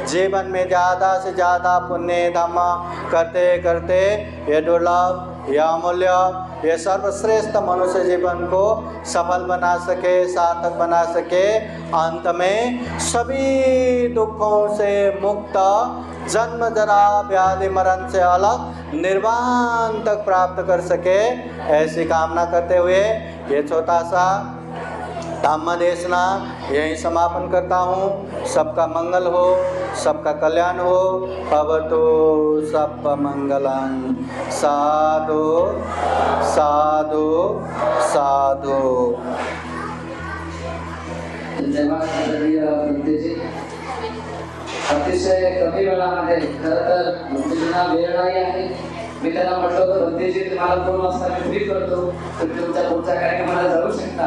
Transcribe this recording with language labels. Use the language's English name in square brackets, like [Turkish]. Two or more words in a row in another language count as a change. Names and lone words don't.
[Hindi] जीवन में ज़्यादा से ज़्यादा पुण्य धर्म करते करते ये दुर्लभ, यह अमूल्य, ये सर्वश्रेष्ठ मनुष्य जीवन को सफल बना सके, सार्थक बना सके, अंत में सभी दुखों से मुक्त, जन्म जरा व्याधि मरण से अलग निर्वाण तक प्राप्त कर सके, ऐसी कामना करते हुए ये छोटा सा धम्म देशना यहीं समापन करता हूँ। सबका मंगल हो, सबका कल्याण हो। [Pali] भवतु सब मंगलं। साधु साधु साधु। [Hindi] धन्यवाद आदरणीय भंतेजी. [Marathi] अतिशय कमी वेळामध्ये खरं तर भंतेजींना वेळ नाही आहे. मी त्यांना म्हटलं होतं भंतेजी तुम्हाला 2 वाजता मी फ्री करतो, तुम्ही तुमच्या पुढच्या कार्यक्रमाला जाऊ शकता.